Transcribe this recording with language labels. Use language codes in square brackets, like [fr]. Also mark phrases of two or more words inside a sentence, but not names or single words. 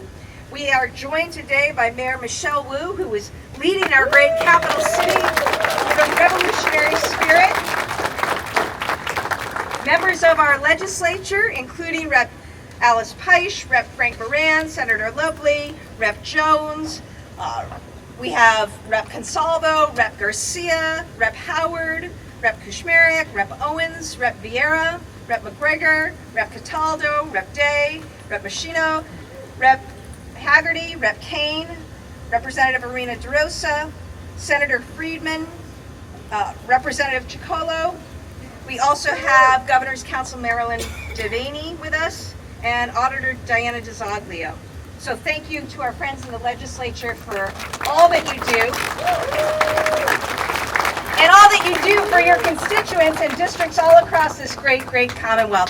[en] We are joined today by Mayor Michelle Wu, who is leading our great capital city with a revolutionary spirit. Members of our legislature, including Rep. Alice Peisch, Rep. Frank Moran, Senator Lopley, Rep. Jones. We have Rep. Consalvo, Rep. Garcia, Rep. Howard, Rep. Kushmarek, Rep. Owens, Rep. Vieira, Rep. McGregor, Rep. Cataldo, Rep. Day, Rep. Machino, Rep. Haggerty, Rep. Kane, Representative Irina DeRosa, Senator Friedman, Representative Chicolo. We also have Governor's Council Marilyn Devaney with us and Auditor Diana DeZoglio. So thank you to our friends in the legislature for all that you do and all that you do for your constituents and districts all across this great, great Commonwealth.